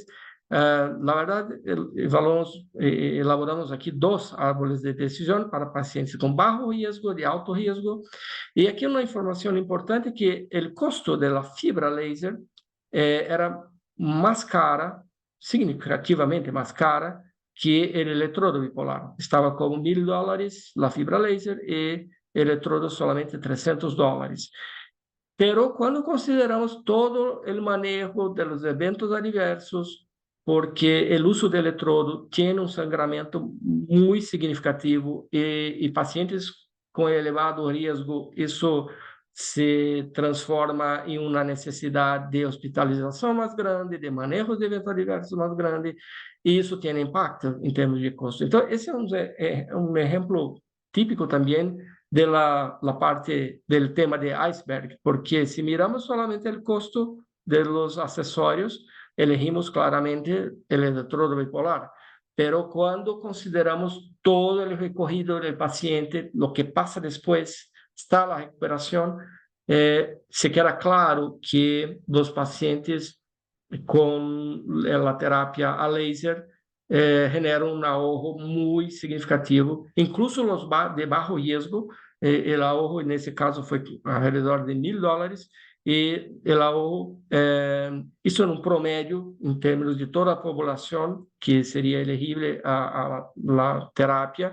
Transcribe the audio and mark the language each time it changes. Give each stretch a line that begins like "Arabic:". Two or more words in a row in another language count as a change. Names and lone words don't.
Portuguese: Na verdade, elaboramos aqui 2 árvores de decisão para pacientes com baixo risco, de alto risco. E aqui uma informação importante que o custo da fibra laser era mais cara, significativamente mais cara, que o eletrodo bipolar. Estava com $1.000 a fibra laser e o eletrodo solamente $300. Pero quando consideramos todo o manejo dos eventos adversos, porque o uso do eletrodo tem um sangramento muito significativo e pacientes com elevado risco, isso se transforma em uma necessidade de hospitalização mais grande, de manejo de eventos adversos mais grande, e isso tem impacto em termos de custo. Então, esse é um exemplo típico também
Spanish: de la parte del tema de iceberg, porque si miramos solamente el costo de los accesorios, elegimos claramente el electrodo bipolar. Pero cuando consideramos todo el recorrido del paciente, lo que pasa después, está la recuperación, se queda claro que los pacientes con la terapia a laser
Portuguese: generam um
Spanish: ahorro
Portuguese: muito significativo,
Spanish: incluso
Portuguese: os de baixo risco. O ahorro, nesse caso, foi ao redor de $1.000, e o ahorro, isso é um promédio em termos de toda a população que seria elegível à terapia.